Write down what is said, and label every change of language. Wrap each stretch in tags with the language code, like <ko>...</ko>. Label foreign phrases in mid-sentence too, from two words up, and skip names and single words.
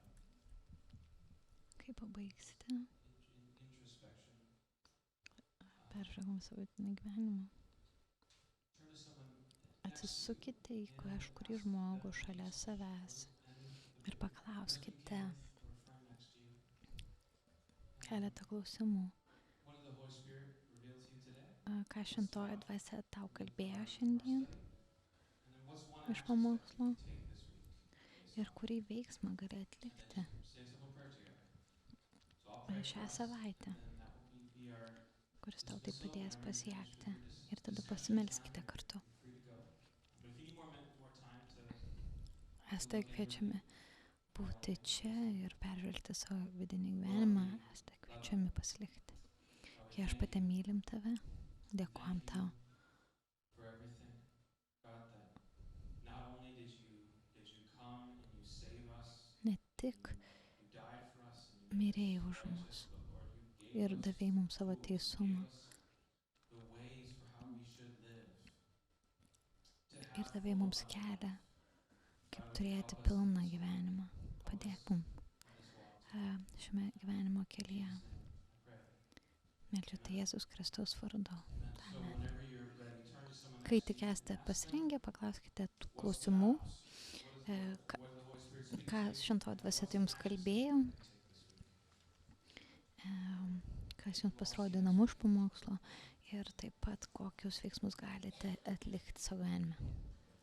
<lt>Kai pabaigsite,</lt> <en>introspection,</en> <lt>peržvelgom savo gyvenimą.</lt> <en>turn to someone next to you</en> <lt>Atsisukite į</lt> <en>in</en> <lt>kažkurį</lt> <en>ask</en> <lt>žmogų</lt> <en>them</en> <lt>šalia</lt> <en>these</en> <lt>savęs</lt> <en>questions or</en> <lt>ir</lt> <en>if</en> <lt>paklauskite</lt> <en>you're with a friend next to you.</en> <lt>keletą klausimų.</lt> <en>What did the Holy Spirit reveal to you today?</en> <lt>Ką šventoji dvasia tau kalbėjo</lt> <en>From our</en> <lt>šiandien</lt> <en>study? And then what's one</en> <lt>iš</lt> <en>action step</en> <lt>pamokslo</lt> <en>you can take this week based</en> <lt>ir</lt> <en>on it?</en> <lt>kurį veiksmą gali</lt> <en>And</en> <lt>atlikti</lt> <en>then just say a simple prayer together. So I'll pray for</en> <lt>šią</lt> <en>us,</en> <lt>savaitę,</lt> <en>and then that will be our</en> <lt>kuris tau tai</lt> <en>dismissal.</en> <lt>padės</lt> <en>Whenever you finish,</en> <lt>pasiekti.</lt> <en>feel free to</en> <lt>Ir tada</lt> <en>stand</en> <lt>pasimelskite</lt> <en>anytime.</en> <lt>kartu.</lt> <en>You're free to go. But if you need more time to</en> <lt>Esate</lt> <en>look</en> <lt>kviečiami</lt> <en>inwardly,</en> <lt>būti</lt> <en>by all</en> <lt>čia</lt> <en>means,</en> <lt>ir peržvelgti savo vidinį gyvenimą. Esate kviečiami pasilikti. Viešpatie, mylim tave, dėkojam</lt> <en>thank</en> <lt>tau.</lt> <en>you for everything, God, that not only did you come and you save us,</en> <lt>Ne tik</lt> <en>you died for us and you made</en> <lt>mirėjai</lt> <en>us</en> <lt>už mus</lt> <en>righteous, but Lord, you</en> <lt>ir</lt> <en>gave us</en> <lt>davėjai mums savo</lt> <en>tools, you</en> <lt>teisumą</lt> <en>gave us the ways for how we should live, to</en> <lt>ir</lt> <en>have</en> <lt>davėjai</lt> <en>full</en> <lt>mums</lt> <en>abundant</en> <lt>kelią,</lt> <en>life.</en> <lt>kaip</lt> <en>God, would you</en> <lt>turėti</lt> <en>help us in</en> <lt>pilną</lt> <en>this,</en> <lt>gyvenimą.</lt> <en>help</en> <lt>Padėk</lt> <en>us</en> <lt>mums</lt> <en>on this walk today.</en> <lt>šiame gyvenimo</lt> <en>In</en> <lt>kelyje.</lt> <en>Jesus' name, I pray.</en> <lt>Meldžiu tai Jėzus Kristaus vardu.</lt> <en>Amen. So</en> <lt>Amen.</lt> <en>whenever you're ready, turn to someone</en> <lt>Kai</lt> <en>next to</en> <lt>tik</lt> <en>you and</en> <lt>esate</lt> <en>ask them,</en> <lt>pasirengę, paklauskite tų</lt> <en>what's the</en> <lt>klausimų,</lt> <en>house? What is the Holy Spirit speaking</en> <lt>ką</lt> <en>to you?</en> <lt>šventoji dvasia</lt> <en>What's</en> <lt>tai</lt> <en>an</en> <lt>jums</lt> <en>action step</en> <lt>kalbėjo,</lt> <en>I can take this week?</en> <lt>kas jums pasirodė įdomu iš pamokslo ir taip pat kokius veiksmus galite atlikti savo gyvenime.</lt>